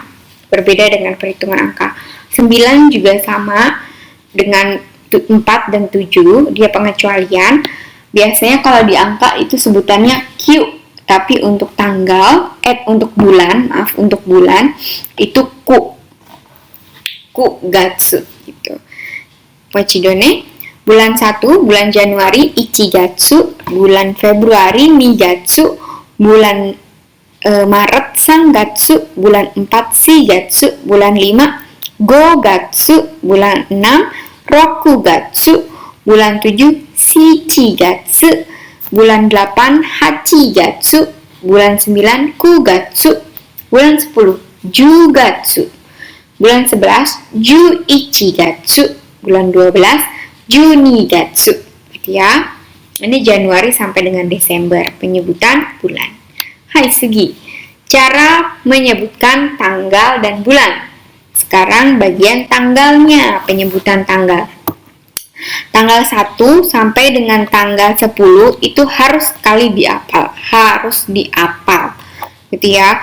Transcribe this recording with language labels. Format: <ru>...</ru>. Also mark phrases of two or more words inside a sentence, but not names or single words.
<id>Berbeda dengan perhitungan angka. 9 juga sama dengan 4 dan 7, dia pengecualian. Biasanya kalau di angka itu sebutannya Q, tapi untuk tanggal, untuk bulan itu ku gatsu gitu. Pochidone, bulan 1, bulan Januari ichigatsu, bulan Februari nigatsu, bulan Maret sangatsu, bulan 4 shigatsu, bulan 5 gogatsu, bulan 6 rokugatsu, bulan 7 shichigatsu, bulan 8 hachigatsu, bulan 9 kugatsu, bulan 10 jugatsu, bulan 11 juichigatsu, bulan 12 junigatsu gitu ya. Ini Januari sampai dengan Desember penyebutan bulan. Hai Sugi, cara menyebutkan tanggal dan bulan. Sekarang bagian tanggalnya, penyebutan tanggal. Tanggal 1 sampai dengan tanggal 10 itu harus sekali dihafal, gitu ya.</id>